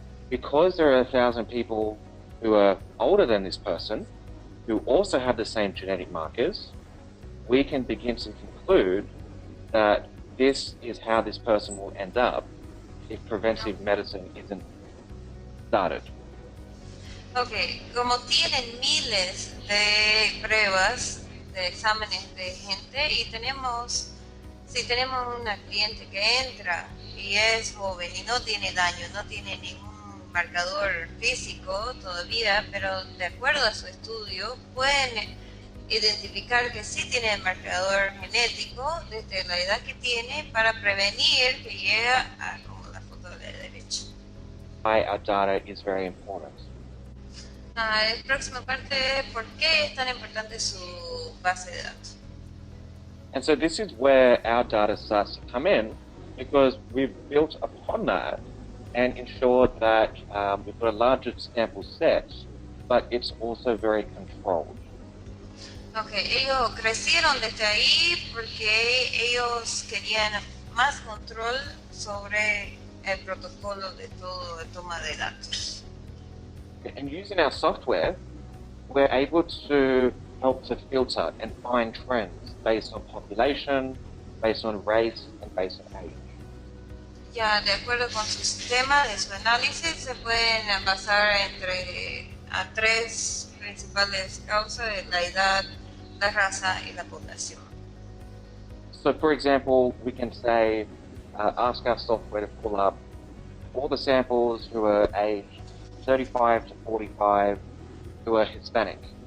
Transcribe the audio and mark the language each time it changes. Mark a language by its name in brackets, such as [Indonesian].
[English] because there are 1,000 people who are older than this person, who also have the same genetic markers, we can begin to conclude that this is how this person will end up if preventive medicine isn't started. [Spanish] Ok, como tienen miles de pruebas, de exámenes de gente, y si tenemos una cliente que entra y es joven y no tiene daño, no tiene ningún marcador físico todavía, pero de acuerdo a su estudio pueden identificar que sí tiene el marcador genético desde la edad que tiene para prevenir que llegue a como la foto de la derecha. [English] Why our data is very important. [Spanish] La próxima parte es por qué es tan importante su base de datos. [English] And so this is where our data starts to come in, because we've built upon that and ensured that we've got a larger sample set, but it's also very controlled. [Spanish] Ok, ellos crecieron desde ahí porque ellos querían más control sobre el protocolo de todo de toma de datos. [English] And using our software, we're able to help to filter and find trends based on population, based on race, and based on age. [Spanish] Ya de acuerdo con su sistema de su análisis se pueden basar a tres principales causas: la edad, la raza y la población. [English] So, for example, we can say, ask our software to pull up all the samples who are aged 35 to 45 who are Hispanic.